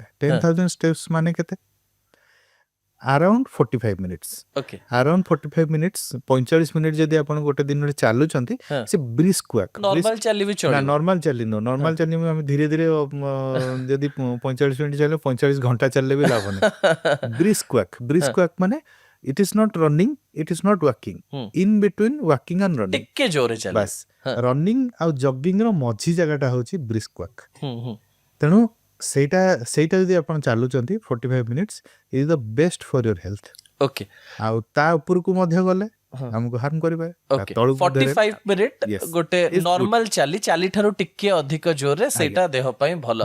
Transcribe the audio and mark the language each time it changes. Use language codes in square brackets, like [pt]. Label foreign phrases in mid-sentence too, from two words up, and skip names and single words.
[en] 10,000 steps [or] ମାନେ କେତେ? [en] ଆରାଉଣ୍ଡ 45 minutes। around 45 minutes, [or] 45 ମିନିଟ୍ ଯଦି ଆପଣ ଗୋଟେ ଦିନରେ ଚାଲୁଛନ୍ତି, ସେ [en] brisk walk, [or] ନର୍ମାଲ ଚାଲିବି ଚଳିବ। ନର୍ମାଲ ଚାଲିବ ଆମେ ଧୀରେ ଧୀରେ ଯଦି 45 ମିନିଟ୍ ଚାଲିବ, 45 ଘଣ୍ଟା ଚାଲିଲେ ବି ଲାଭ ନାହିଁ। [en] brisk walk ମାନେ it is not running, it is not walking, in between walking and running, [or] ଟିକେ ଜୋରେ ଚାଲିବ। ବାସ୍ ରନିଂ ଆଉ ଜଗିଂ ର ମଝି ଜାଗାଟା ହଉଛି [en] brisk walk. [or] ତେଣୁ ସେଇଟା ଯଦି ଆପଣ ଚାଲୁଛନ୍ତି [en] 45 minutes, is the best for your health. [or] ଆଉ ତା ଉପରକୁ ମଧ୍ୟ ଗଲେ ଆମକୁ ହାର୍ମ କରିବେ। 45 ମିନିଟ୍ ଗୋଟେ ନର୍ମାଲ ଚାଲି ଠାରୁ ଟିକେ ଅଧିକ ଜୋରରେ, ସେଇଟା ଦେହ ପାଇଁ ଭଲ,